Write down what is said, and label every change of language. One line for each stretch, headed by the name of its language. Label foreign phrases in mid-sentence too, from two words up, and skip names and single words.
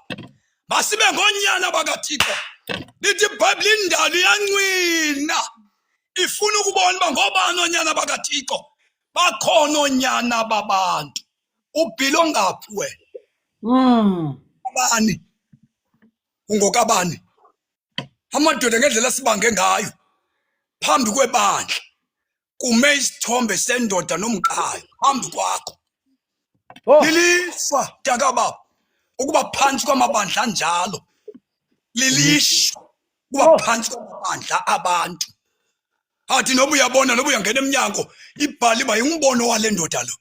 Xhosa: Masibe ngonyana bakaThixo. Lithi iBhayibhile indalo iyancwina ifuna ukubona uba ngobani onyana bakaThixo. Bakhona onyana babantu. Ubhilo ngaphi wena? Abani? Ungokabani? Amadoda ngendlela sibange ngayo phambi kwebandla kume isithombe sendoda nomkayo phambi kwakho. Lilishwa mntakababa ukuba phansi kwamabandla anjalo. Lilishwa ukuba phansi kwamabandla abantu. Athi noba uyabona noba uyangena eminyango ibhali ba yingumbono wale ndoda lo.